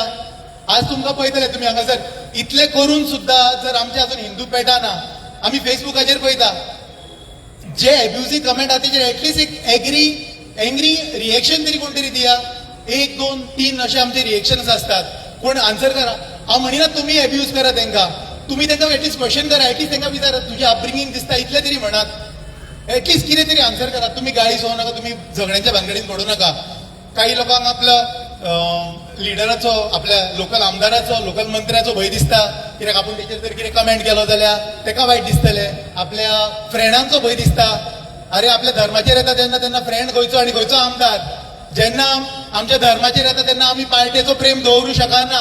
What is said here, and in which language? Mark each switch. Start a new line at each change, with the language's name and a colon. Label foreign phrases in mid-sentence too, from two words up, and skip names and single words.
Konkani: आज तुमकां पळयतले तुमी हांगासर इतले करून सुद्दां जर आमचे अजून हिंदू पेटाना, आमी फेसबुकाचेर पळयता जे
English: abusive comment
Konkani: आहा तेचेर एटलिस्ट एक
English: angry reaction
Konkani: तरी कोण तरी दिया.
Marathi: 1, 2, 3 असे आमचे रिएक्शन्स असतात.
Konkani: कोण आन्सर करा. हांव म्हणिना तुमी एब्यूज करा तांकां, तुमी तांकां
English: at least question
Konkani: करा, एटलिस्ट तांकां विचारा तुजी अपब्रिंगींग दिसता इतले तरी म्हणात, एटलिस्ट कितें तरी आन्सर करा.
Marathi: तुम्ही गाळी सोवू नका, तुम्ही झगड्यांच्या भानगडीत पडू नका.
Konkani: काही लोकांक आपल्या लिडराचो, आपल्या लोकल आमदाराचो, लोकल मंत्र्याचो भंय दिसता, कित्याक आपूण तेचेर जर कितें कमेंट केलो जाल्यार ताका वायट दिसतले. आपल्या फ्रेंडांचो भंय दिसता, अरे आपल्या धर्माचेर येता तेन्ना फ्रेंड खंयचो आनी खंयचो आमदार. जेन्ना आमच्या धर्माचेर येता तेन्ना आमी पार्टेचो प्रेम दवरूं शकना.